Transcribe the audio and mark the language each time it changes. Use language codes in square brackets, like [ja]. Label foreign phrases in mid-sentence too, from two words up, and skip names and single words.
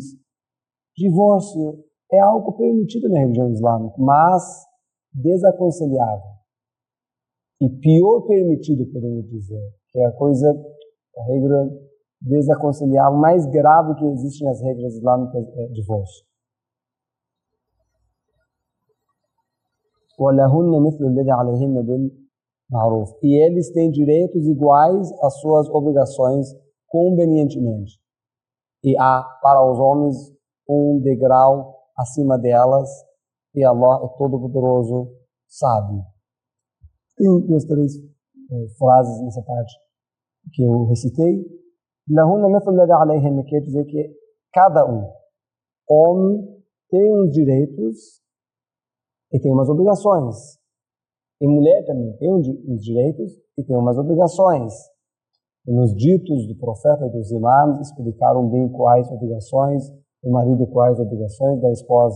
[pt] Divórcio é algo permitido na religião islâmica, mas desaconselhável. E pior permitido, podemos dizer, que é a regra desaconselhável, mais grave que existe nas regras islâmicas é divórcio. [ar] وَلَهُنَّ مِثْلُ الَّذِي عَلَيْهِنَّ بِالْمَعْرُوفِ. [pt] E eles têm direitos iguais às suas obrigações convenientemente. E há para os homens um degrau acima delas, e Allah é todo-poderoso, sabe. Tem 2, 3 frases nessa parte que eu recitei. [ar] لَهُنَّ مِثْلُ الَّذِي عَلَيْهِنَّ [pt] quer dizer que cada homem tem uns direitos e tem umas obrigações. E mulher também tem uns direitos e tem umas obrigações. E nos ditos do profeta e dos imãs explicaram bem quais obrigações do marido e quais obrigações da esposa.